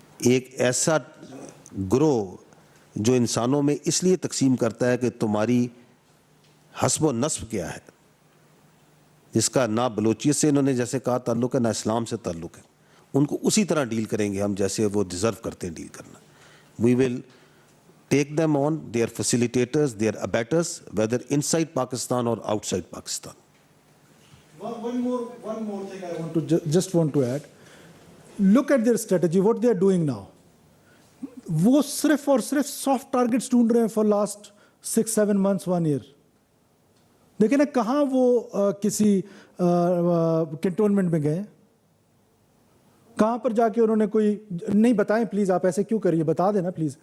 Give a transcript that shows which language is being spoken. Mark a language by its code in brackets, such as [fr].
[ur] ایک ایسا گروہ جو انسانوں میں اس لیے تقسیم کرتا ہے کہ تمہاری حسب و نسب کیا ہے, جس کا نہ بلوچیت سے انہوں نے جیسے کہا تعلق ہے, نہ اسلام سے تعلق ہے, ان کو اسی طرح ڈیل کریں گے ہم جیسے وہ ڈیزرو کرتے ہیں ڈیل کرنا. [en] We will take them on, they are facilitators, they are abettors, whether inside Pakistan or outside Pakistan. One more thing I want to just want to add. Look at their strategy, what they are doing now. [ur] وہ صرف اور صرف soft targets ڈھونڈ رہے ہیں [en] for last 6-7 months, 1 year. [ur] دیکھیں نا کہاں وہ کسی کنٹونمنٹ میں گئے, کہاں پر جا کے انہوں نے کوئی, نہیں بتائیں پلیز, آپ ایسے کیوں کریے, بتا دینا پلیز.